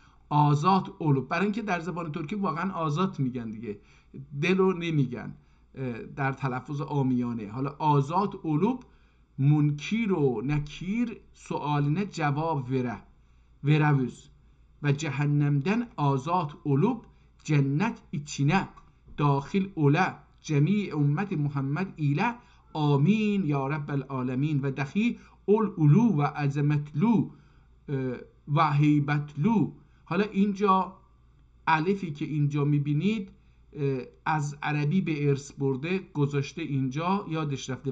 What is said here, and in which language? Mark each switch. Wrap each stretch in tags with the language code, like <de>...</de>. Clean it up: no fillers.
<tr>آزاد اولوب،</tr> <fa>برای اینکه در زبان ترکی واقعا آزاد میگن دیگه، دل رو نمیگن در تلفظ عامیانه.</fa> <tr>حالا آزاد اولوب منکیر و نکیر سوالینه جواب veravüz ve cehennemden azat olup cennet içine dahil ole cemi ümmet Muhammed ile amin ya rabbel alemin ve dahi ulu ve azametlu ve heybetlu.</tr> <fa>حالا اینجا الفی که اینجا میبینید از عربی به ارث برده گذاشته اینجا، یادش رفته.</fa>